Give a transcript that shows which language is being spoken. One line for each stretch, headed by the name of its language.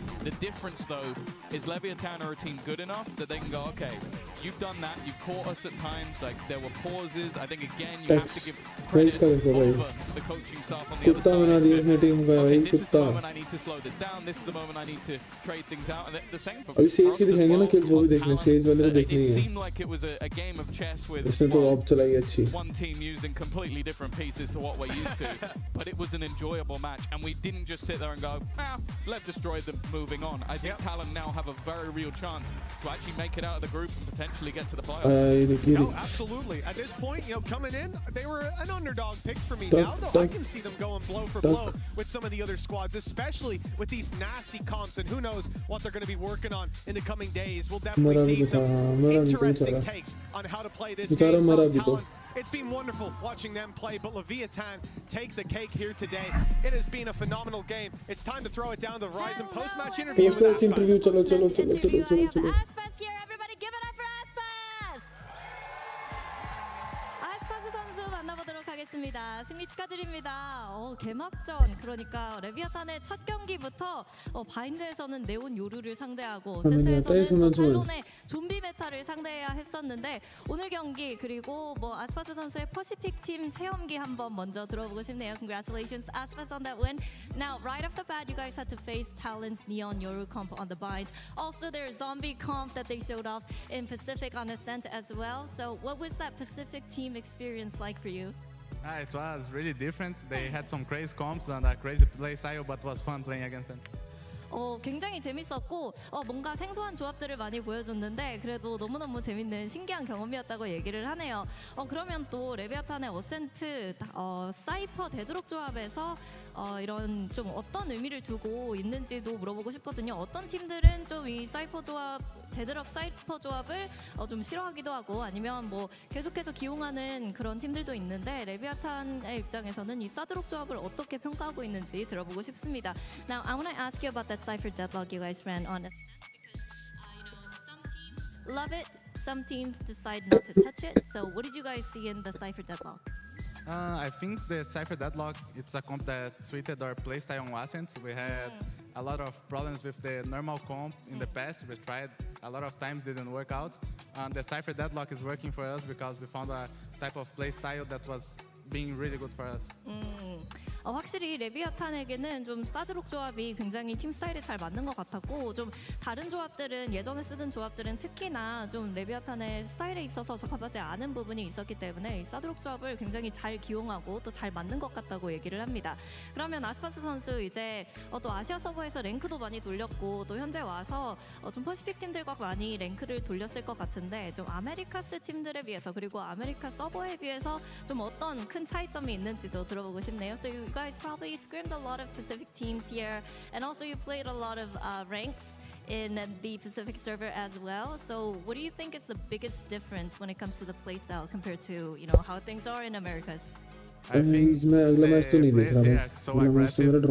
English: The difference though is Leviathan are a team good enough that they can go, okay, you've done that, you've caught us at times, like there were pauses. I think again you have to give credit over to the coaching staff on the other side. Okay, this is the moment I need to slow this down, this is the moment I need to trade things out. And the same for
Hindi: अभी says की दिखाएंगे ना kills वो भी देखने says वाले को देखने
English: it
Hindi: हैं
English: seemed like it was a game of chess with
Hindi: इसने तो ऑप चलाई अच्छी
English: one team using completely different pieces to what we're used to, but it was an enjoyable match, and we didn't just sit there and go, let's destroy them, moving on. I think Talon now have a very real chance to actually make it out of the group and potentially get to the playoffs. No, absolutely. At this point, coming in, they were an underdog pick for me. Now, though, I can see them going blow for blow with some of the other squads, especially with these nasty comps, and who knows what they're going to be working on in the coming days. We'll definitely see some interesting takes on how to play this game from Talon. It's been wonderful watching them play, but Leviathan take the cake here today. It has been a phenomenal game. It's time to throw it down the Verizon post-match interview. Post-match interview, chalo. Aspas here, everybody give it up for Aspas!
Korean: 아스파스 선수 만나보도록 하겠습니다. 승리 축하드립니다. 개막전, 그러니까 레비아탄의 첫 경기부터 바인드에서는 네온 요루를 상대하고 세트에서는 또 탈론의 좀비 메타를 상대해야 했었는데 오늘 경기 그리고 아스파스 선수의 퍼시픽 팀 체험기 한번 먼저 들어보고 싶네요.
English: Congratulations, Aspas, on that win. Now, right off the bat, you guys had to face Talon's Neon Yoru comp on the bind. Also, their zombie comp that they showed off in Pacific on Ascent as well. So, what was that Pacific team experience like for you? It was really different. They had some crazy comps and a crazy play style, but it was fun playing against them.
Korean: 굉장히 재밌었고 뭔가 생소한 조합들을 많이 보여줬는데 그래도 너무너무 재밌는 신기한 경험이었다고 얘기를 하네요. 그러면 또 레비아탄의 어센트 사이퍼 데드록 조합에서 이런 좀 어떤 의미를 두고 있는지도 물어보고 싶거든요. 어떤 팀들은 좀 이 사이퍼 조합 데드록 사이퍼 조합을 좀 싫어하기도 하고 아니면 계속해서 기용하는 그런 팀들도 있는데 레비아탄의 입장에서는 이 사드록 조합을 어떻게 평가하고 있는지 들어보고 싶습니다.
English: Now I want to ask you about that Cypher deadlock you guys ran on Ascent because some teams love it, some teams decide not to touch it. So what did you guys see in the Cypher deadlock? I think the Cypher Deadlock, it's a comp that suited our playstyle on Ascent. We had a lot of problems with the normal comp in the past. We tried a lot of times, didn't work out. And the Cypher Deadlock is working for us because we found a type of playstyle that was being really good for us.
Korean: 확실히 레비아탄에게는 좀 사드록 조합이 굉장히 팀 스타일에 잘 맞는 것 같았고 좀 다른 조합들은 예전에 쓰던 조합들은 특히나 좀 레비아탄의 스타일에 있어서 적합하지 않은 부분이 있었기 때문에 이 사드록 조합을 굉장히 잘 기용하고 또 잘 맞는 것 같다고 얘기를 합니다. 그러면 아스파스 선수 이제 또 아시아 서버에서 랭크도 많이 돌렸고 또 현재 와서 좀 퍼시픽 팀들과 많이 랭크를 돌렸을 것 같은데 좀 아메리카스 팀들에 비해서 그리고 아메리카 서버에 비해서 좀 어떤 큰 차이점이 있는지도 들어보고 싶네요.
English: So you guys probably scrimmed a lot of Pacific teams here, and also you played a lot of ranks in the Pacific server as well. So what do you think is the biggest difference when it comes to the playstyle compared to how things are in Americas? I think the players here are so aggressive.